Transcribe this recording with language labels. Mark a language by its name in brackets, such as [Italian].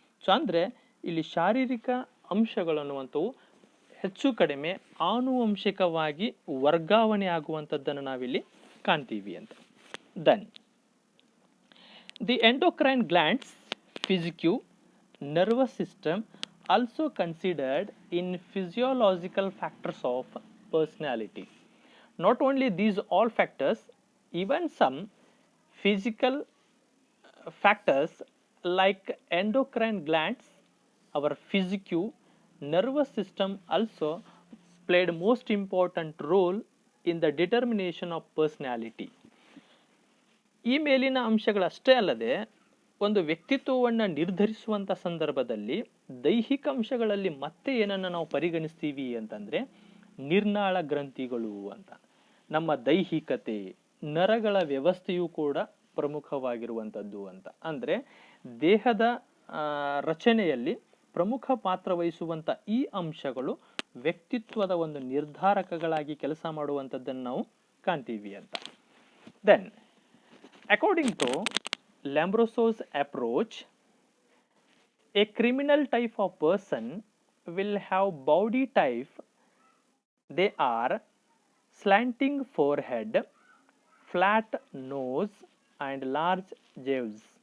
[Kannada] So ಅಂದರೆ ಇಲ್ಲಿ ಶಾರೀರಿಕ ಅಂಶಗಳನ್ನುವಂಥವು ಹೆಚ್ಚು ಕಡಿಮೆ ಆನುವಂಶಿಕವಾಗಿ ವರ್ಗಾವಣೆ ಆಗುವಂಥದ್ದನ್ನು ನಾವಿಲ್ಲಿ ಕಾಣ್ತೀವಿ ಅಂತ. [English] Then the endocrine glands, physique, nervous system also considered in physiological factors of personality. Not only these all factors, even some physical factors like endocrine glands, our physique, nervous system also played most important role in the determination of personality. [Kannada] ಈ ಮೇಲಿನ ಅಂಶಗಳಷ್ಟೇ ಅಲ್ಲದೆ ಒಂದು ವ್ಯಕ್ತಿತ್ವವನ್ನು ನಿರ್ಧರಿಸುವಂಥ ಸಂದರ್ಭದಲ್ಲಿ ದೈಹಿಕ ಅಂಶಗಳಲ್ಲಿ ಮತ್ತೆ ಏನನ್ನು ನಾವು ಪರಿಗಣಿಸ್ತೀವಿ ಅಂತಂದರೆ ನಿರ್ನಾಳ ಗ್ರಂಥಿಗಳು ಅಂತ. ನಮ್ಮ ದೈಹಿಕತೆ, ನರಗಳ ವ್ಯವಸ್ಥೆಯೂ ಕೂಡ ಪ್ರಮುಖವಾಗಿರುವಂಥದ್ದು ಅಂತ. ಅಂದರೆ ದೇಹದ ರಚನೆಯಲ್ಲಿ ಪ್ರಮುಖ ಪಾತ್ರ ವಹಿಸುವಂಥ ಈ ಅಂಶಗಳು ವ್ಯಕ್ತಿತ್ವದ ಒಂದು ನಿರ್ಧಾರಕಗಳಾಗಿ ಕೆಲಸ ಮಾಡುವಂಥದ್ದನ್ನು ನಾವು ಕಾಣ್ತೀವಿ ಅಂತ. [English] Then according to Lombroso's approach, a criminal type of person will have body type. They are slanting forehead, flat nose, and large jaws.